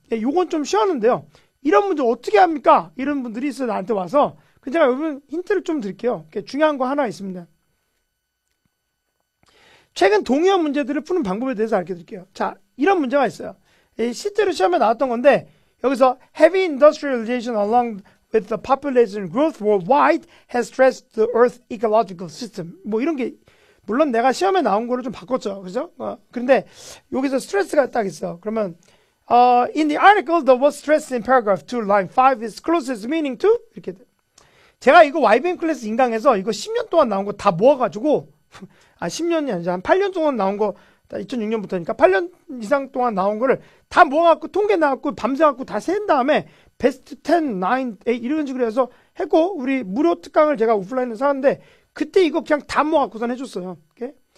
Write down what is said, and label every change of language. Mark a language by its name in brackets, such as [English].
[Korean] 요건 좀 쉬웠는데요. 이런 문제 어떻게 합니까? 이런 분들이 있어요. 나한테 와서. 제가 여러분 힌트를 좀 드릴게요. 중요한 거 하나 있습니다. 최근 동의어 문제들을 푸는 방법에 대해서 알려드릴게요. 자, 이런 문제가 있어요. 실제로 시험에 나왔던 건데 여기서 [English] heavy industrialization along with the population growth worldwide has stressed the Earth ecological system. [Korean] 뭐 이런 게 물론 내가 시험에 나온 거를 좀 바꿨죠, 그죠? 그런데 여기서 스트레스가 딱 있어. 그러면 [English] in the article, the word stress in paragraph 2, line 5 is closest meaning to [Korean] 이렇게 돼. 제가 이거 YBM 클래스 인강에서 이거 10년 동안 나온 거 다 모아가지고 10년이 아니죠. 한 8년 동안 나온 거 2006년부터니까 8년 이상 동안 나온 거를 다 모아갖고 통계 나왔고 밤새갖고 다 센 다음에 베스트 10, 9, 8 이런 식으로 해서 했고 우리 무료 특강을 제가 오프라인에서 사는데 그때 이거 그냥 다 모아갖고선 해줬어요. 오케이?